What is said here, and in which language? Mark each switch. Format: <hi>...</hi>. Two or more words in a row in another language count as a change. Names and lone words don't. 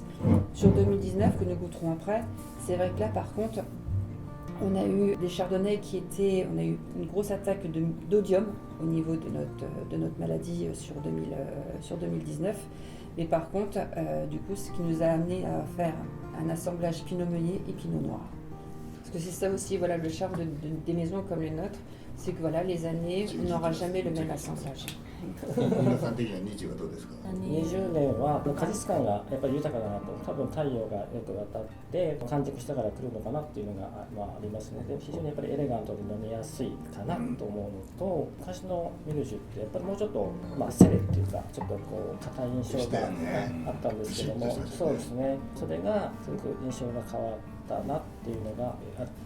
<fr>Sur 2019, que nous goûterons après, c'est vrai que là, par contre, on a eu des chardonnays on a eu une grosse attaque d'odium au niveau de notre maladie sur 2019. Mais par contre, du coup, ce qui nous a amené à faire un assemblage pinot meunier et pinot noir. Parce que c'est ça aussi, voilà, le charme des maisons comme les nôtres, c'est que voilà, les années, on n'aura jamais le même assemblage.</fr> <ja>皆さん的には20はどうですか。</ja> <fr>l'année</fr> <ja>20年は果実感がやっぱり豊かだなと、多分太陽がよく当たって完熟したから来るのかなっていうのが、ありますので、非常にやっぱりエレガントで飲みやすいかなと思うのと、昔のミルジュってやっぱりもうちょっと、セレっていうかちょっとこう硬い印象があったんですけども、そうですね、それがすごく印象が変わったなっていうのがあって。</ja>